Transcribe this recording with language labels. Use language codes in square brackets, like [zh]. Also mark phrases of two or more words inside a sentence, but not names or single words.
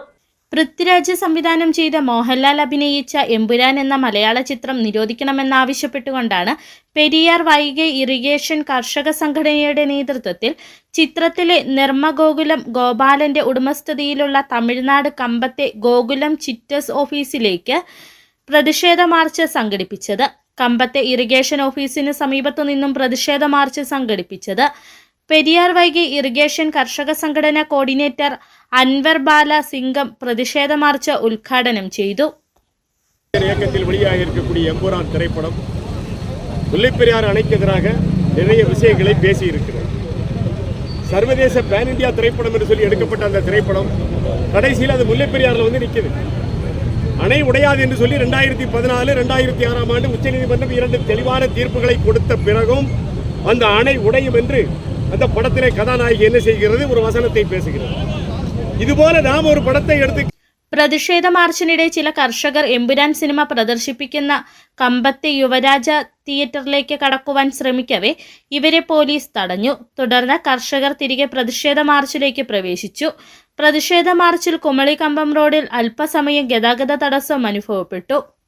[ml] പൃഥ്വിരാജ് സംവിധാനം ചെയ്ത മോഹൻലാൽ അഭിനയിച്ച എമ്പുരാൻ എന്ന മലയാള ചിത്രം നിരോധിക്കണമെന്നാവശ്യപ്പെട്ടുകൊണ്ടാണ് പെരിയാർ വൈഗൈ ഇറിഗേഷൻ കർഷക സംഘടനയുടെ നേതൃത്വത്തിൽ ചിത്രത്തിലെ നിർമ്മഗോകുലം ഗോപാലന്റെ ഉടമസ്ഥതയിലുള്ള തമിഴ്നാട് കമ്പത്തെ ഗോകുലം ചിറ്റസ് ഓഫീസിലേക്ക് പ്രതിഷേധ മാർച്ച് സംഘടിപ്പിച്ചത്. കമ്പത്തെ ഇറിഗേഷൻ ഓഫീസിന് സമീപത്തു നിന്നും പ്രതിഷേധ മാർച്ച് സംഘടിപ്പിച്ചത് പെരിയാർ വൈഗൈ ഇറിഗേഷൻ കർഷക സംഘടന കോർഡിനേറ്റർ അൻവർ ബാല സിംഗം പ്രതിഷേധ മാർച്ച് ഉദ്ഘാടനം ചെയ്തു. [ta] இயக்கத்தில் வெளியாக இருக்கக்கூடிய எம்புரான் திரைப்படம் முல்லைப்பெரியார் அணைக்கு எதிராக நிறைய விஷயங்களை பேசியிருக்கிறது. சர்வதேச பேன் இந்தியா திரைப்படம் என்று சொல்லி எடுக்கப்பட்ட அந்த திரைப்படம் கடைசியில் அது முல்லைப்பெரியாரில் வந்து நிற்குது. அணை உடையாது என்று சொல்லி 2014, 2006 ஆண்டு உச்சநீதிமன்றம் 2 தெளிவான தீர்ப்புகளை கொடுத்த பிறகும் அந்த அணை உடையும் என்று அந்த படத்திலே கதாநாயகி என்ன செய்கிறது? ஒரு வசனத்தை பேசுகிறது. இதுபோல நாம் ஒரு படத்தை எடுத்து [ml] പ്രതിഷേധ മാർച്ചിനിടെ ചില കർഷകർ എമ്പുരാൻ സിനിമ പ്രദർശിപ്പിക്കുന്ന കമ്പത്തെ യുവരാജ തിയേറ്ററിലേക്ക് കടക്കുവാൻ ശ്രമിക്കവേ ഇവരെ പോലീസ് തടഞ്ഞു. തുടർന്ന് കർഷകർ തിരികെ പ്രതിഷേധ മാർച്ചിലേക്ക് പ്രവേശിച്ചു. പ്രതിഷേധ മാർച്ചിൽ കുമളി കമ്പം റോഡിൽ അല്പസമയം ഗതാഗത തടസ്സം അനുഭവപ്പെട്ടു.